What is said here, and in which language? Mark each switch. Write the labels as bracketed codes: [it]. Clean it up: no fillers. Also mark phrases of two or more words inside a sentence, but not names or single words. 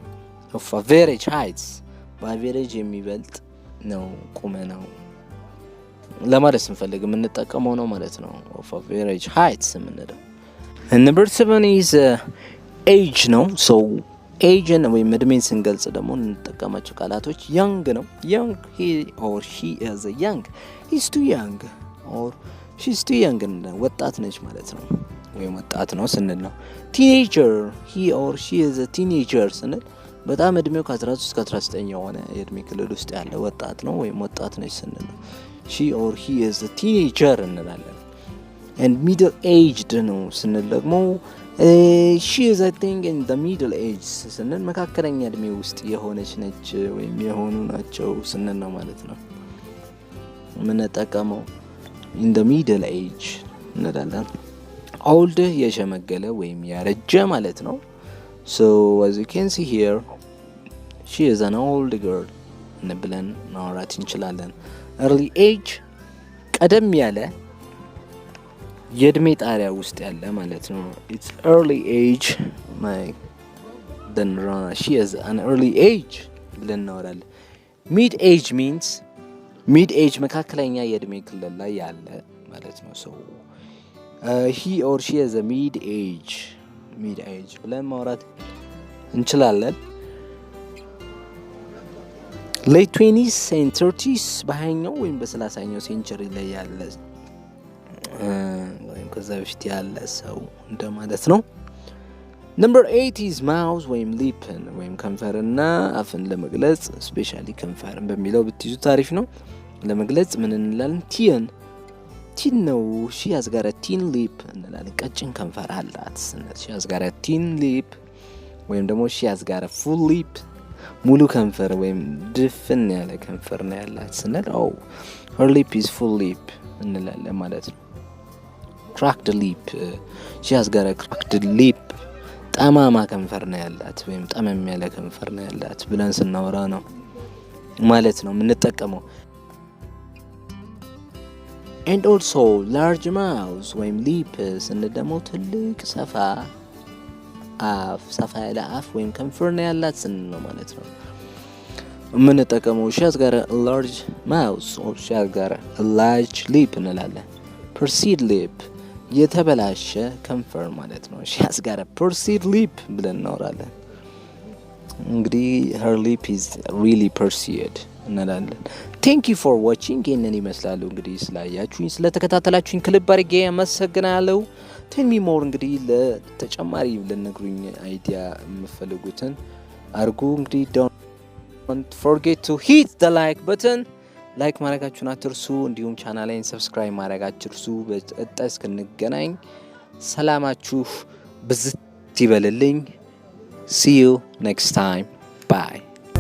[am] በአቨሬጅ የሚበልጥ ነው ቁመናው ለማለት ስንፈልግ የምንጠቀመው ነው ማለት ነው። [en] of average heights [am] የምንለው። [en] and number 7 is age [am] ነው። so ኤጅን ወይም እድሜን ስንገልጽ ደግሞ እንጠቀማቸው ቃላቶች young ነው። [en] young he or she is young, he's too young or she's too young [am] ወጣት ነች ማለት ነው ወይም ወጣት ነው ስንል ነው። [en] teenager he or she is a teenager [am] ስንል በጣም እድሜው ከ13 እስከ 19 የሆነ የእድሜ ክልል ውስጥ ያለ ወጣት ነው ወይም ወጣት ነች ስንል ነው። [en] she or he is a teenager እንላለን። and middle aged [am] ነው ስንል ደግሞ [en] she is I think in the middle age [am] ስንል መካከለኛ እድሜ ውስጥ የሆነች ነች ወይም የሆኑ ናቸው ስንል ነው ማለት ነው የምንጠቀመው [en] in the middle age [am] እንላለን። old የሸመገለ ወይም ያረጀ ማለት ነው። [en] so as you can see here she is an old girl [am] እንብለን ማውራት እንችላለን። [en] early age [am] ቀደም ያለ የእድሜ ጣሪያ ውስጥ ያለ ማለት ነው። [en] it's early age then she is an early age [am] ብለን እናወራለን። [en] mid age means mid age [am] መካከለኛ የእድሜ ክልል ላይ ያለ ማለት ነው። [en] so he or she is a mid age [am] ብለን ማውራት እንችላለን። [en] late 20s and 30s [am] በሃያኛው ወይም በ30ኛው ሴንቸሪ ላይ ያለ ወይም ከዛ በፊት ያለ ሰው እንደማለት ነው። [en] number 8 is mouth [am] ወይም lip ወይም ከንፈርና አፍን ለመግለጽ ስፔሻሊ ከንፈርን በሚለው ብትይዙ ታሪፍ ነው። ለመግለጽ ምን እንላለን? ቲን ነው። [en] she has got a thin lip [am] እንላለን። ቀጭን ከንፈር አላት ስንል [en] she has got a thin lip [am] ወይም ደግሞ [en] she has got a full lip [am] ሙሉ ከንፈር ወይም ድፍን ያለ ከንፈር ነው ያላት ስንል [en] her lip is full lip [am] እንላለን ማለት ነው። [en] cracked lip she has got a cracked lip [am] ጠማማ ከንፈር ነው ያላት ወይም ጠመም ያለ ከንፈር ነው ያላት ብለን ስናወራ ነው ማለት ነው የምንጠቀመው። [en] and also large mouth [am] ወይም lip ስንል ደግሞ ትልቅ ሰፋ ያለ አፍ ወይም ከንፈር ነው ያላት ስንል ነው ማለት ነው የምንጠቀመው። [en] she has got a large mouth or she has got a large lip እንላለን። perceived lip [am] የተበላሸ ከንፈር ማለት ነው። [en] she has got a perceived lip [am] ብለን እናወራለን። እንግዲህ [en] her lip is really perceived እንላለን። thank you for watching [am] ይህንን ይመስላሉ። እንግዲህ ስላያችሁኝ ስለተከታተላችሁኝ ክልብ አድርጌ አመሰግናለሁ። [en] tell me more [am] እንግዲህ ለተጨማሪ ለነግሩኝ አይዲያ የምፈልጉትን አርጉ። እንግዲህ [en] don't forget to hit the like button [am] ላይክ ማድረጋችሁን አትርሱ። እንዲሁም ቻናሌን ሰብስክራይብ ማድረጋችሁን አትርሱ። በቀጣይ እስክንገናኝ ሰላማችሁ ብዝት ይበልልኝ። [en] see you next time. bye.